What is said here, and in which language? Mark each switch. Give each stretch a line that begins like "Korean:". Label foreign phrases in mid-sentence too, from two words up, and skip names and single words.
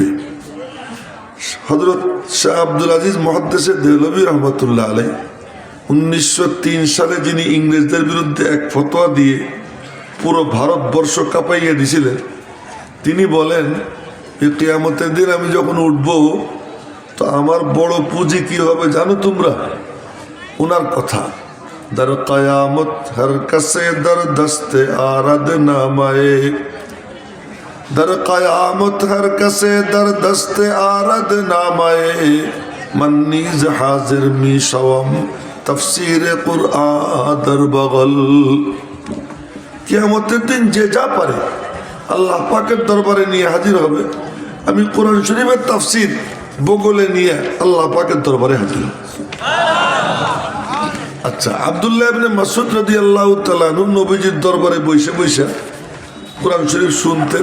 Bangla: হযরত শাহ আব্দুল আজিজ মুহাদ্দিসে দেহলভী
Arabic: رحمة الله عليه
Bangla: 1903 সালে যিনি ইংরেজদের বিরুদ্ধে এক ফতোয়া দিয়ে পুরো ভারতবর্ষ কাঁপাইয়ে দিয়েছিলেন, তিনি বলেন যে কিয়ামতের দিন আমি যখন উঠব তো আমার বড় পুঁজি কি হবে জানো তোমরা? ওনার কথা
Persian: در قیامت ہر کسے در دست آرد نامائے در قیامت ہر کسے در دست آرد نامائے من نیز حاضر می شوم تفسیر قرآن در বগল।
Bangla: কিয়ামতের দিন যে যা পারে আল্লাহ পাকের দরবারে নিয়ে হাজির হবে। আমি কোরআন শরীফের তাফসীর বগলে নিয়ে আল্লাহ পাকের দরবারে হাজির হব। আচ্ছা, আব্দুল্লাহ ইবনে মাসউদ
Arabic: رضي الله تعالى عنه
Bangla: নবীজির দরবারে বসে বসে কোরআন শরীফ শুনতেন।